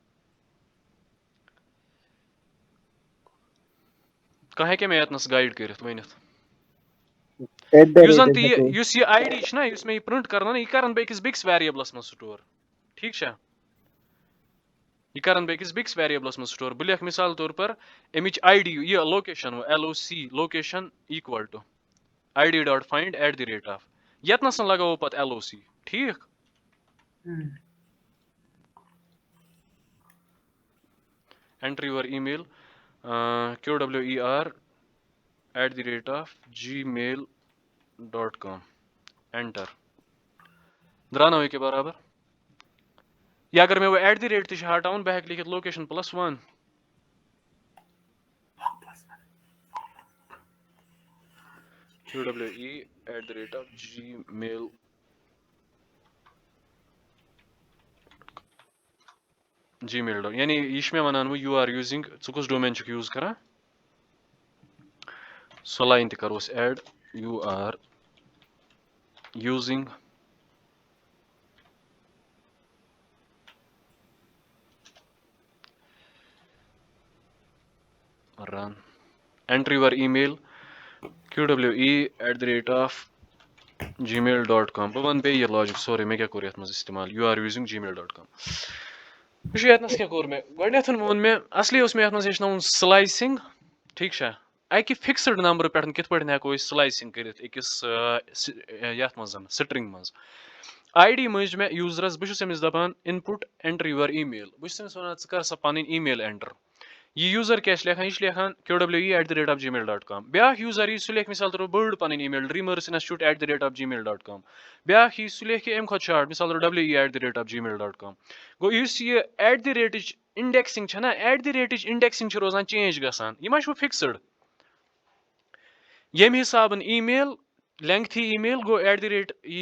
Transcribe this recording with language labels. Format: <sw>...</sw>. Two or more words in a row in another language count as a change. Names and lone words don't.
<ks>کانٛہہ ہیٚکیٛاہ مےٚ ییٚتنس گایڈ کٔرِتھ ؤنِتھ یُس زن تہٕ یہِ یُس یہِ ID چھُ نہ یُس مےٚ یہِ پرنٹ کرن یہِ کرن بہٕ أکِس بیٚکِس ویریبلس منٛز سٹور ٹھیٖک چھا یہِ کرن بہٕ أکِس بیٚکِس ویریبلس منٛز سٹور بہٕ لیکھٕ مِثال طور پر اَمِچ ID یہِ لوکیشن LOC لوکیشن</ks> <en>equal to ID.find</en> <ks>@ ییٚتنس لگاوو پتہٕ LOC ٹھیٖک</ks> <en>enter your email</en> <ks>QWER @gmail.com اٮ۪نٹر درٛاو نہ ییٚکیٛاہ برابر یا اگر مےٚ وۄنۍ @ تہِ چھُ ہٹاوُن بہٕ ہٮ۪کہٕ لیکھِتھ لوکیشن +1 QWE @gmail یعنی یہِ چھُ مےٚ وَنان وۄنۍ</ks> <en>you are using</en> <ks>ژٕ کُس ڈومین چھُکھ یوٗز کران سۄ لاین تہِ کَرو أسۍ ایڈ</ks> <en>you are using run enter your email</en> <ks>QWE @gmail.com بہٕ وَنہٕ بیٚیہِ یہِ لاجِک سورُے مےٚ کیٛاہ کوٚر یَتھ منٛز اِستعمال</ks> <en>you are using</en> <ks>gmail.com وٕچھِو ییٚتنس کیٛاہ کوٚر مےٚ گۄڈنٮ۪تھ ووٚن مےٚ اَصلی اوس مےٚ یَتھ منٛز ہیٚچھناوُن سٕلایسِنگ ٹھیٖک چھا اَکہِ فِکسٕڈ نمبرٕ پٮ۪ٹھ کِتھ پٲٹھۍ ہٮ۪کو أسۍ سٕلایسِنگ کٔرِتھ أکِس یَتھ منٛز سٹرنٛگ منٛز ID مٔنٛجۍ مےٚ یوٗزرس بہٕ چھُس أمِس دَپان</ks> <en>input enter your email</en> <ks>بہٕ چھُس أمِس وَنان ژٕ کر سا پَنٕنۍ ای میل اٮ۪نٹر یہِ یوٗزر کیاہ چھُ لیکھان یہِ چھُ لیکھان QWE @gmail.com بیاکھ یوٗزر یی سُہ لیکھِ مِثال طور بٔڑ پَنٕنۍ ای میل ڈریٖمٲرٕس اِنسٹِچوٗٹ @gmail.com بیاکھ یی سُہ لیکھِ اَمہِ کھۄتہٕ شاٹ مِثال طور WE @gmail.com گوٚو یُس یہِ @ اِنڈیکسِنگ چھےٚ نہ @ اِنڈیکسِنگ چھِ روزان چینج گژھان یہِ ما چھُ فِکسٕڈ ییٚمہِ حِسابہٕ ای میل لینٛگتھی ای میل گوٚو @ یی</ks>